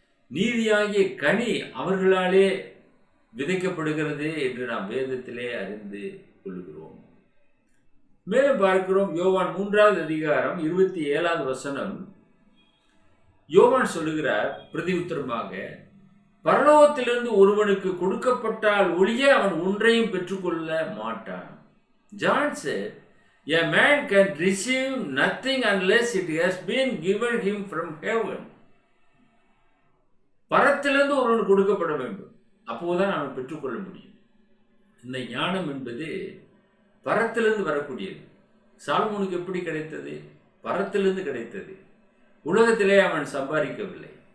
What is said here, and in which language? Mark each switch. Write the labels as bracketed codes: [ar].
[ta] நீதியாகிய கனி அவர்களாலே விதைக்கப்படுகிறது என்று நாம் வேதத்திலே அறிந்து கொள்கிறோம். மேலும் பார்க்கிறோம், யோவான் 3வது அதிகாரம் 27வது வசனம். யோவான் சொல்லுகிறார் பிரதி உத்தரமாக, பரலோகத்திலிருந்து ஒருவனுக்கு கொடுக்கப்பட்டால் ஒழிய அவன் ஒன்றையும் பெற்றுக்கொள்ள மாட்டான். [en] John said, a man can receive nothing unless it has been given him from heaven. [ta] பரத்திலிருந்து ஒருவன் கொடுக்கப்பட வேண்டும், அப்போதுதான் அவன் பெற்றுக்கொள்ள முடியும். இந்த ஞானம் என்பது பரத்திலிருந்து வரக்கூடியது. சாலமோனுக்கு எப்படி கிடைத்தது? பரத்திலிருந்து கிடைத்தது. உலகத்திலே அவன் சம்பாதிக்கவில்லை.